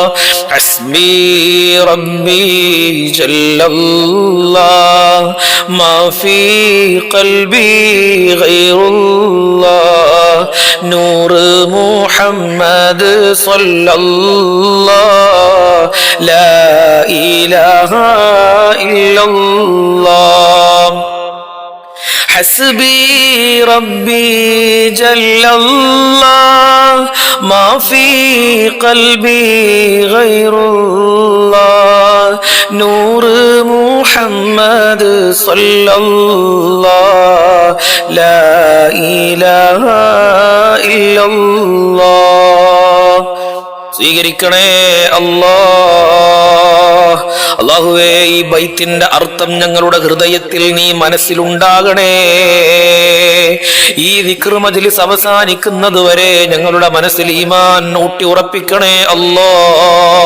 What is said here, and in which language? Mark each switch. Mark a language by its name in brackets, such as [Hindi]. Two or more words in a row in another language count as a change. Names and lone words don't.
[Arabic] حسبي ربي جل الله ما في قلبي غير الله نور محمد صلى الله لا إله إلا الله. حسبي ربي جل الله ما في قلبي غير الله نور محمد صلى الله لا إله إلا الله. [Malayalam] സ്വീകരിക്കണേ അല്ലാഹ്. അല്ലാഹുവേ, ഈ ബൈത്തിന്റെ അർത്ഥം ഞങ്ങളുടെ ഹൃദയത്തിൽ നീ മനസ്സിലുണ്ടാകണേ. ഈ ദിക്ർ മജ്ലിസ് അവസാനിക്കുന്നത് വരെ ഞങ്ങളുടെ മനസ്സിൽ ഈമാൻ ഊട്ടി ഉറപ്പിക്കണേ അല്ലാഹ്.